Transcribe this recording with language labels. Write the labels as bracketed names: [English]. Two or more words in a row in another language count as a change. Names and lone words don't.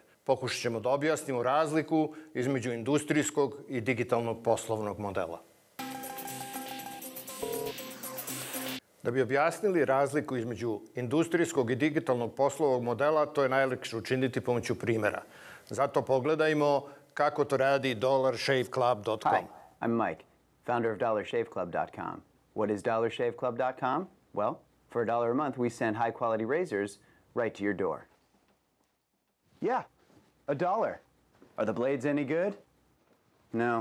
[Bosnian] Pokušat ćemo da objasnimo razliku između industrijskog i digitalnog poslovnog modela. Da bi objasnili razliku između industrijskog i digitalnog poslovnog modela, to je najlakše učiniti pomoću primjera. Zato pogledajmo kako to radi DollarShaveClub.com. [English] Hi, I'm Mike, founder of DollarShaveClub.com. What is DollarShaveClub.com? Well, for $1 a month, we send high-quality razors right to your door. Yeah, $1. Are the blades any good? No.